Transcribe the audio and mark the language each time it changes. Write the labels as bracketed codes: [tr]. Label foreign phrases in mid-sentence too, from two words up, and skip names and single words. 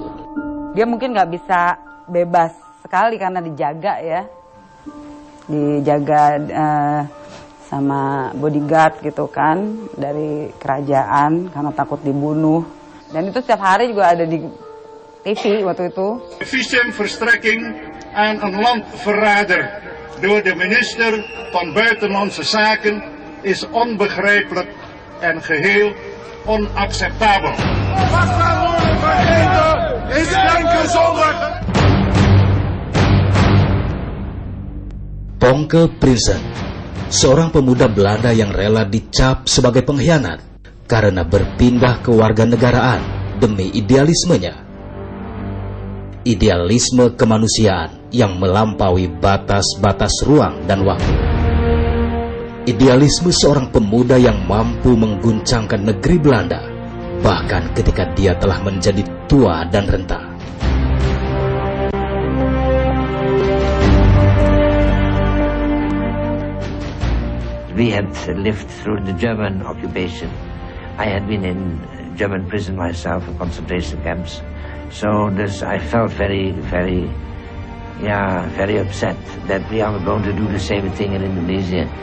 [id] Dia mungkin nggak bisa bebas sekali karena dijaga ya. Dijaga sama bodyguard gitu kan dari kerajaan karena takut dibunuh. Dan itu setiap hari juga ada di TV waktu itu. [nl] Visumverstrekking aan een landverrader door de minister van Buitenlandse Zaken is onbegrijpelijk en geheel onacceptabel. Is denken zonder. [id] Ponke Prinsen, seorang pemuda Belanda yang rela dicap sebagai pengkhianat karena berpindah kewarganegaraan demi idealismenya. Idealisme kemanusiaan yang melampaui batas-batas ruang dan waktu. Idealisme seorang pemuda yang mampu mengguncangkan negeri Belanda, bahkan ketika dia telah menjadi tua dan renta. [en] We had lived through the German occupation. I had been in German prison myself, in concentration camps. So I felt very upset that we are going to do the same thing in Indonesia.